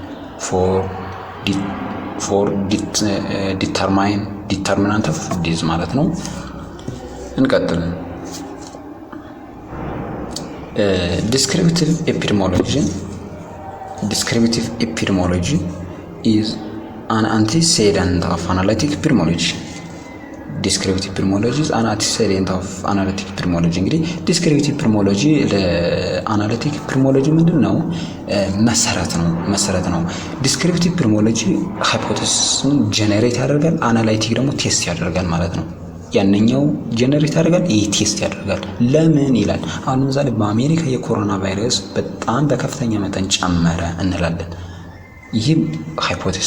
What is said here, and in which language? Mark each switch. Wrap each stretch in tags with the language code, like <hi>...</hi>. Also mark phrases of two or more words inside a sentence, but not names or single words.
<en>for determinant of dis</en> <am>ማለት ነው። እንቀጥል።</am> <en>descriptive epidemiology is an antecedent of analytic epistemology. descriptive epidemiology is an antecedent of analytic epistemology። እንግዲህ descriptive epidemiology for analytic epidemiology</en> <am>ምንድን ነው? መሰረት ነው።</am> <en>descriptive epidemiology</en> <am>ሃይፖቴሲስን ጀነሬት ያደርጋል፣ አናላይቲክ ደግሞ ቴስት ያደርጋል ማለት ነው። ያንኛው ጀነሬት ያደርጋል፣ ይህ ቴስት ያደርጋል። ለምን ይላል። አሁን ለምሳሌ በአሜሪካ የኮሮና ቫይረስ በጣም በከፍተኛ መጠን ጨመረ እንላለን። ይህ ሃይፖቴሲስ</am>